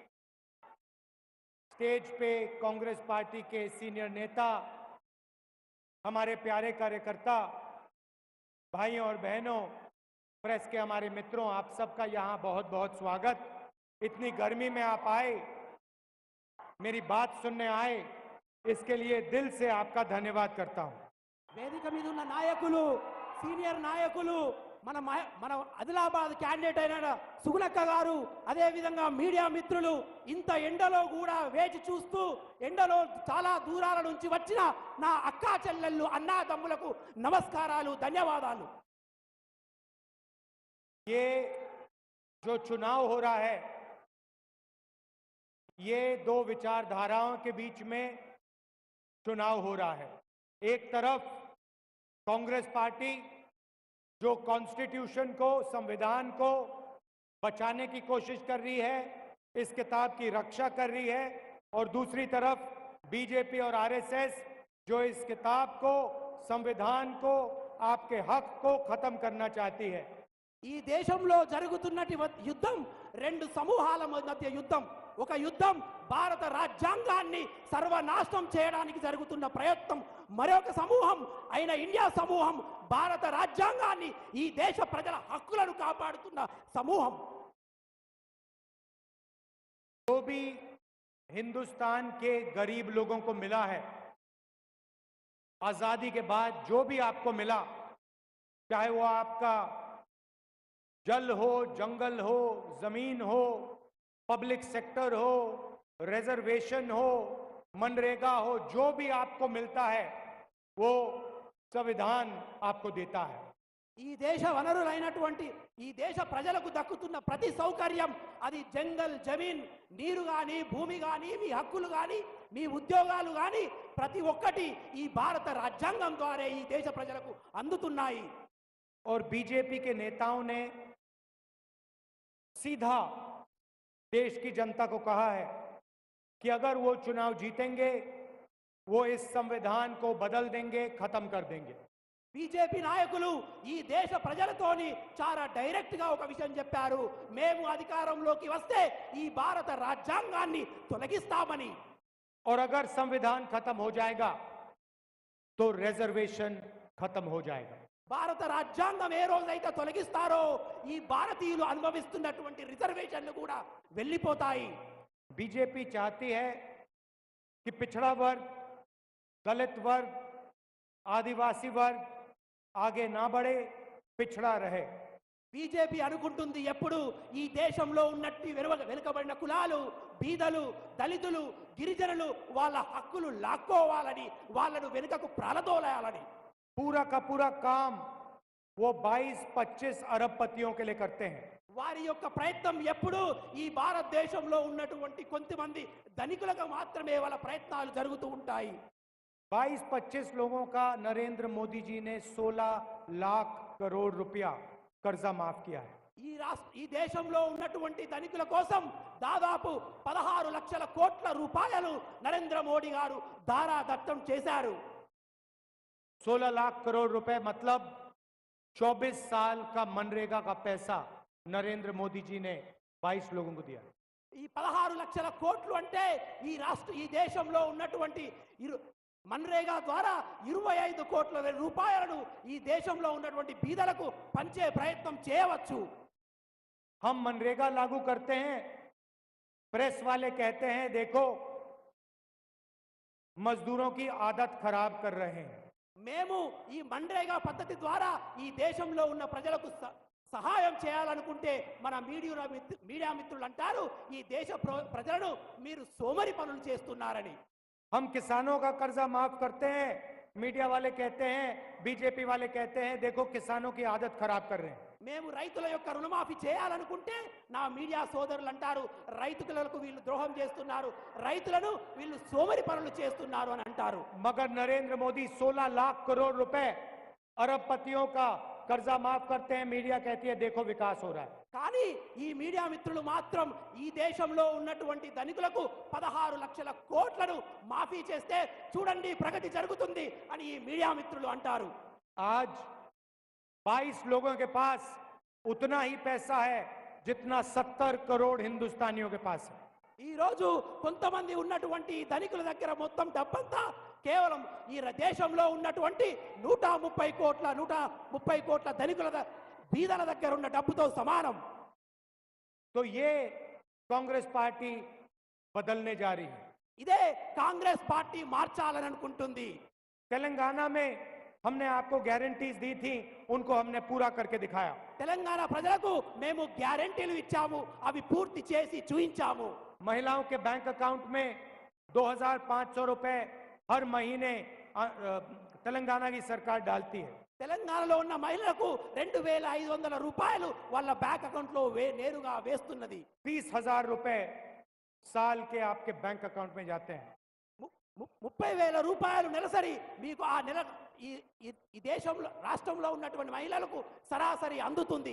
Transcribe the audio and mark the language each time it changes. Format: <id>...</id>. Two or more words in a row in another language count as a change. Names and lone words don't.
<hi>स्टेज पे कांग्रेस पार्टी के सीनियर नेता, हमारे प्यारे कार्यकर्ता, भाइयों और बहनों, प्रेस के हमारे मित्रों, आप सबका यहाँ बहुत बहुत स्वागत। इतनी गर्मी में आप आए, मेरी बात सुनने आए, इसके लिए दिल से आपका धन्यवाद करता हूँ।</hi> <te>వేదిక మీద ఉన్న నాయకులు, సీనియర్ నాయకులు, మన ఆదిలాబాద్ క్యాండిడేట్ అయిన సుగుణక్క గారు, అదే విధంగా మీడియా మిత్రులు, ఇంత ఎండలో కూడా వేచి చూస్తూ ఎండలో చాలా దూరాల నుంచి వచ్చిన నా అక్కా చెల్లెళ్ళు, అన్నాదమ్ములకు నమస్కారాలు, ధన్యవాదాలు।</te> <hi>ये जो चुनाव हो रहा है, ये दो विचारधाराओं के बीच में चुनाव हो रहा है। एक तरफ कांग्रेस पार्टी जो कॉन्स्टिट्यूशन को, संविधान को बचाने की कोशिश कर रही है, इस किताब की रक्षा कर रही है, और दूसरी तरफ बीजेपी और आरएसएस जो इस किताब को, संविधान को, आपके हक को खत्म करना चाहती है।</hi> <te>ఈ దేశంలో జరుగుతున్నటి యుద్ధం రెండు సమూహాల మధ్య యుద్ధం। ఒక యుద్ధం భారత రాజ్యాంగాన్ని సర్వనాశనం చేయడానికి జరుగుతున్న ప్రయత్నం, మరొక సమూహం అయిన ఇండియా సమూహం భారత రాజ్యాంగాన్ని, ఈ దేశ ప్రజల హక్కులను కాపాడుతున్న సమూహం।</te> <hi>जो भी हिंदुस्तान के गरीब लोगों को मिला है, आजादी के बाद जो भी आपको मिला, चाहे वो आपका जल हो, जंगल हो, जमीन हो,</hi> <en>public sector</en> <hi>हो, रिजर्वेशन हो, मनरेगा हो, जो भी आपको मिलता है वो संविधान आपको देता है।</hi> <te>ఈ దేశ వనరులైనటువంటి ఈ దేశ ప్రజలకు దక్కుతున్న ప్రతి సౌకర్యం, అది</te> <hi>जंगल, जमीन,</hi> <te>నీరు గాని, భూమి గాని, మీ హక్కులు గాని, మీ ఉద్యోగాలు గాని, ప్రతి ఒక్కటి ఈ భారత రాజ్యాంగం ద్వారా ఈ దేశ ప్రజలకు అందుతున్నాయి।</te> <hi>और बीजेपी के नेताओं ने सीधा देश की जनता को कहा है कि अगर वो चुनाव जीतेंगे, वो इस संविधान को बदल देंगे, खत्म कर देंगे।</hi> <te>బీజేపీ నాయకులు ఈ దేశ ప్రజలతోని చాలా డైరెక్ట్ గా ఒక విషయం చెప్పారు, మేము అధికారంలోకి వస్తే ఈ భారత రాజ్యాంగాన్ని తొలగిస్తామని।</te> <hi>और अगर संविधान खत्म हो जाएगा तो रिजर्वेशन खत्म हो जाएगा।</hi> <te>భారత రాజ్యాంగం ఏ రోజైతే తొలగిస్తారో ఈ భారతీయులు అనుభవిస్తున్నటువంటి రిజర్వేషన్లు కూడా వెళ్ళిపోతాయి।</te> <hi>बीजेपी चाहती है कि पिछड़ा वर्ग, दलित वर्ग, आदिवासी वर्ग आगे ना बढ़े, पिछड़ा रहे।</hi> <te>బీజేపీ అనుకుంటుంది ఎప్పుడు ఈ దేశంలో ఉన్నట్టి వెనుకబడిన కులాలు, బీదలు, దళితులు, గిరిజనులు వాళ్ళ హక్కులు లాక్కోవాలని, వాళ్ళను వెనుకకు ప్రాలదోలాలని।</te> <hi>पूरा का पूरा काम वो 22-25 अरबपतियों के लिए करते हैं।</hi> <te>వారి యొక్క ప్రయత్నం ఎప్పుడు ఈ భారతదేశంలో ఉన్నటువంటి కొంతమంది ధనికులకు మాత్రమే వాళ్ళ ప్రయత్నాలు జరుగుతూ ఉంటాయి।</te> <hi>22-25 लोगों का नरेंद्र मोदी जी ने 16 लाख करोड़ रुपया कर्जा माफ किया है।</hi> <te>ఈ దేశంలో ఉన్నటువంటి ధనికుల కోసం దాదాపు 16 లక్షల కోట్ల రూపాయలు నరేంద్ర మోడీ గారు దారాదత్తం చేశారు।</te> <hi>16 लाख करोड़ रुपए मतलब 24 साल का मनरेगा का पैसा नरेंद्र मोदी जी ने 22 लोगों को दिया।</hi> <te>ఈ 16 లక్షల కోట్లు అంటే ఈ దేశంలో ఉన్నటువంటి मनरेगा द्वारा 25 కోట్ల రూపాయలను ఈ దేశంలో ఉన్నటువంటి బీదలకు పంచే ప్రయత్నం చేయవచ్చు।</te> <hi>हम मनरेगा लागू करते हैं, प्रेस वाले कहते हैं देखो मजदूरों की आदत खराब कर रहे हैं।</hi> <te>మేము ఈ मनरेगा పద్ధతి ద్వారా ఈ దేశంలో ఉన్న ప్రజలకు సహాయం చేయాలనుకుంటే మన మీడియా మిత్రులు అంటారు ఈ దేశ ప్రజలను మీరు సోమరి పనులు చేస్తున్నారని।</te> <hi>हम किसानों का कर्जा माफ करते हैं, मीडिया वाले कहते हैं, बीजेपी वाले कहते हैं, देखो किसानों की आदत खराब कर रहे हैं।</hi> <te>మేము రైతుల యొక్క రుణమాఫీ చేయాలనుకుంటే నా మీడియా సోదరులు అంటారు రైతులకు వీళ్ళు ద్రోహం చేస్తున్నారు, రైతులను వీళ్ళు సోమరి పనులు చేస్తున్నారు అని అంటారు.</te> <hi>मगर नरेंद्र मोदी 16 लाख करोड़ रुपए अरबपतियों का कर्जा माफ करते हैं, मीडिया कहती है देखो विकास हो रहा है।</hi> <te>కానీ ఈ మీడియా మిత్రులు మాత్రం ఈ దేశంలో ఉన్నటువంటి ధనికులకు 16 లక్షల కోట్లను మాఫీ చేస్తే చూడండి ప్రగతి జరుగుతుంది అని ఈ మీడియా మిత్రులు అంటారు.</te> <hi>आज 22 लोगों के पास उतना ही पैसा है जितना 70 करोड़ हिंदुस्तानियों के पास है।</hi> <te>ఈ రోజు కొంతమంది ఉన్నటువంటి ధనికుల దగ్గర మొత్తం డబ్బంతా కేవలం ఈ దేశంలో ఉన్నటువంటి 130 కోట్ల ధనికుల బీదల దగ్గర ఉన్న డబ్బుతో సమానం.</te> <hi>तो ये कांग्रेस पार्टी बदलने जा रही है।</hi> <te>ఇదే కాంగ్రెస్ పార్టీ మార్చాలని అనుకుంటుంది.</te> <hi>तेलंगाना में हमने आपको गारंटीज दी थी, उनको हमने पूरा करके दिखाया।</hi> <te>తెలంగాణ ప్రజలకు మేము గ్యారెంటీలు ఇచ్చాము, అవి పూర్తి చేసి చూయించాము.</te> <hi>महिलाओं के</hi> <en>bank account</en> <hi>में 2500 रुपए हर महीने तेलंगाना की सरकार डालती है।</hi> <te>తెలంగాణలో ఉన్న మహిళలకు 2500 రూపాయలు వాళ్ళ</te> <en>bank account</en> <te>లో నేరుగా వేస్తున్నది.</te> <hi>30,000 रुपए साल के आपके</hi> <en>bank account</en> <hi>में जाते हैं।</hi> <te>30,000 రూపాయలు నెలసరి మీకు ఆ నెల ఈ దేశంలో రాష్ట్రంలో ఉన్నటువంటి మహిళలకు సరాసరి అందుతుంది.</te>